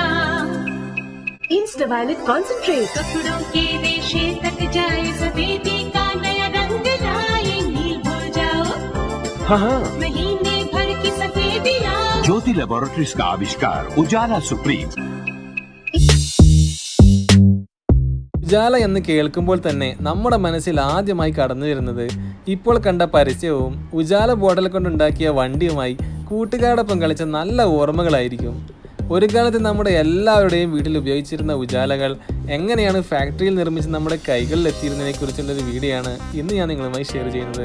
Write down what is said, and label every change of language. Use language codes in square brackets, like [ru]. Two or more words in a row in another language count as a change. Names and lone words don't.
[hi] इंस्टा वायलेट कॉन्सेंट्रेट, कपड़ों के रेशे तक जाए, सफेदी का नया रंग लाए। नील भूल जाओ, हाँ, महीने भर की सफेदियाँ। ज्योति लैबोरेटरीज का आविष्कार उजाला सुप्रीम। [ml] ഉജാല എന്ന് കേൾക്കുമ്പോൾ തന്നെ നമ്മുടെ മനസ്സിൽ ആദ്യമായി കടന്നു വരുന്നത് ഇപ്പോൾ കണ്ട പരസ്യവും ഉജാല ബോട്ടിൽ കൊണ്ടുണ്ടാക്കിയ വണ്ടിയുമായി കൂട്ടുകാരോടൊപ്പം കളിച്ച നല്ല ഓർമ്മകളായിരിക്കും. ഒരു കാലത്ത് നമ്മുടെ എല്ലാവരുടെയും വീട്ടിൽ ഉപയോഗിച്ചിരുന്ന ഉജാലകൾ എങ്ങനെയാണ് ഫാക്ടറിയിൽ നിർമ്മിച്ച് നമ്മുടെ കൈകളിൽ എത്തിയിരുന്നതിനെ കുറിച്ചുള്ളൊരു വീഡിയോ ആണ് ഇന്ന് ഞാൻ നിങ്ങളുമായി ഷെയർ ചെയ്യുന്നത്.